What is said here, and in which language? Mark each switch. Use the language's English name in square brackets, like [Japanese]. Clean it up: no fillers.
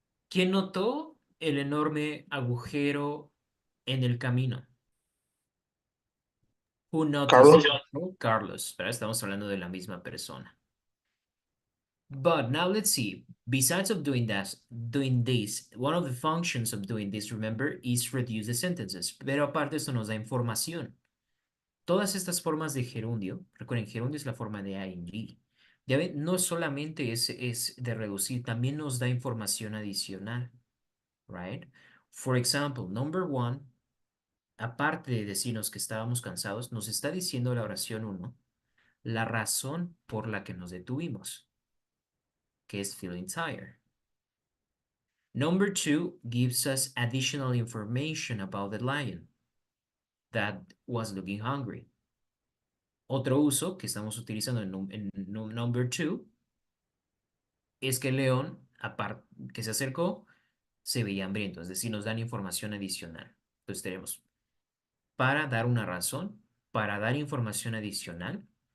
[Spanish] ¿Quién notó el enorme agujero en el camino? [English] Who noticed? [Spanish] Carlos, pero estamos hablando de la misma persona. [English] But now let's see. Besides of doing this, one of the functions of doing this, remember, is reduce the sentences. [Spanish] Pero aparte esto nos da información. Todas estas formas de gerundio, recuerden, gerundio es la forma de ing. Ya ven, no solamente es de reducir, también nos da información adicional, right? [English] For example, number 1, [Spanish] aparte de decirnos que estábamos cansados, nos está diciendo la oración 1 la razón por la que nos detuvimos, que es [English] feeling tired. Number 2 gives us additional information about the lion that was looking hungry. [Spanish] Otro uso que estamos utilizando en [English] number 2 [Spanish] es que el león, aparte que se acercó, se veía hambriento, es decir, nos dan información adicional. Entonces tenemos para dar una razón, para dar información adicional.